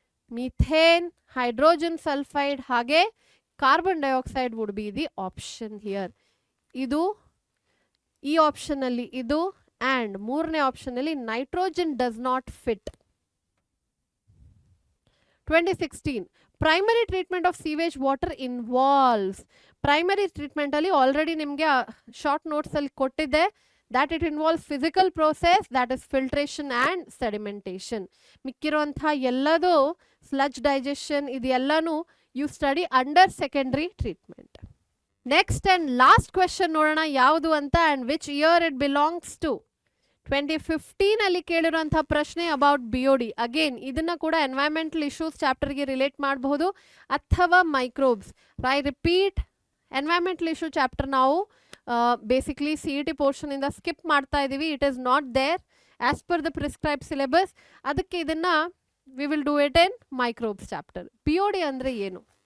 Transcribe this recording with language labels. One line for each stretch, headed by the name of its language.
English: Methane, hydrogen sulphide ಹಾಗೆ carbon dioxide would be the option here.
Kannada: ಇದು ಈ option ಅಲ್ಲಿ ಇದು ಅಂಡ್ ಮೂರನೇ ಆಪ್ಷನ್ ಅಲ್ಲಿ
English: Nitrogen does not fit. 2016 primary treatment of sewage water involves.
Kannada: Primary treatment ಅಲ್ಲಿ already ನಿಮಗೆ ಶಾರ್ಟ್ ನೋಟ್ಸ್ ಅಲ್ಲಿ ಕೊಟ್ಟಿದ್ದೆ
English: that it involves physical process, that is filtration and sedimentation.
Kannada: ಮಿಕ್ಕಿರುವಂತಹ ಎಲ್ಲದು sludge digestion ಇದೆಲ್ಲಾನು
English: you study under secondary treatment. Next and last question
Kannada: ನೋಡೋಣ ಯಾವುದು ಅಂತ
English: and which year it belongs to.
Kannada: 2015 ಅಲ್ಲಿ ಕೇಳಿರುವಂತಹ ಪ್ರಶ್ನೆ about BOD. ಅಗೇನ್ ಇದನ್ನ ಕೂಡ ಎನ್ವೈರನ್ಮೆಂಟಲ್ ಇಶ್ಯೂಸ್ ಚಾಪ್ಟರ್ಗೆ ರಿಲೇಟ್ ಮಾಡಬಹುದು ಅಥವಾ microbes.
English: I repeat,
Kannada: environmental issue chapter ನಾವು ಬೇಸಿಕ್ಲಿ CET ಪೋರ್ಷನ್ ಇಂದ ಸ್ಕಿಪ್ ಮಾಡ್ತಾ ಇದೀವಿ.
English: It is not there as per the prescribe syllabus.
Kannada: ಅದಕ್ಕೆ ಇದನ್ನ
English: We will do it in microbes chapter.
Kannada: BOD ಅಂದ್ರೆ ಏನು?